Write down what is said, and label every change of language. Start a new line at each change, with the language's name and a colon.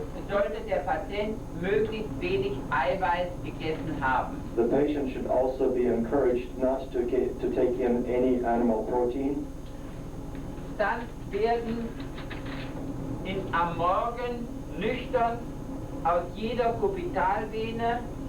German: sollte der Patient möglichst wenig Eiweiß gegessen haben.
English: the patient should also be encouraged not to take in any animal protein.
German: Dann werden am Morgen nüchtern aus jeder Kubitalvene